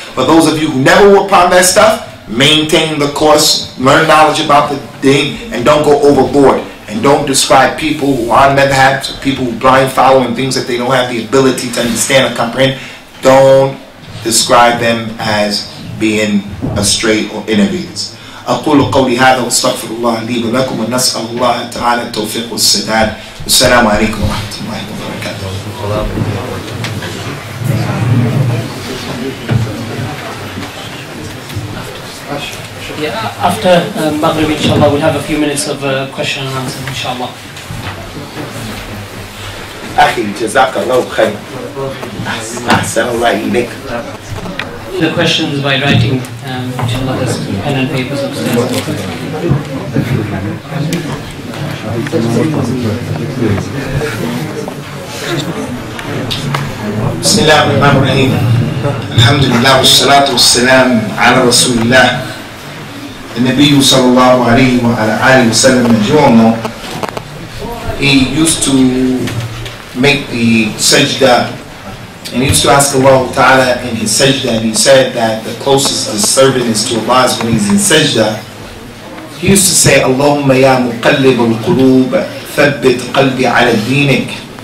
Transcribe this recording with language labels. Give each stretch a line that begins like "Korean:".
English: For those of you who never were upon that stuff, maintain the course, learn knowledge about the deen, and don't go overboard. And don't describe people who are on madhabs, or people who blind follow and things that they don't have the ability to understand or comprehend. Don't describe them as being astray or innovators.
Arabic: أقول قولي هذا واستغفر الله لي ولكم ونسأل الله تعالى التوفيق والسداد. والسلام عليكم ورحمة الله وبركاته.
English: Yeah, after Maghrib, inshallah, we'll have a few minutes of question and answer, inshallah.
Arabic: أخي جزاك الله خير. أحسن الله إليك.
English: The questions by writing, inshallah, there's pen and papers upstairs.
Arabic: بسم الله الرحمن الرحيم. الحمد لله والصلاة والسلام على رسول الله. النبي صلى الله عليه وعلى آله وسلم يجوعنا.
English: He used to make the sajda, and he used to ask Allah Ta'ala in his sajda, and he said that the closest a servant is to Allah is when he's in sajda. He used to say,
Arabic: Allahumma ya muqallib al-qulub thabbit qalbi ala dinik.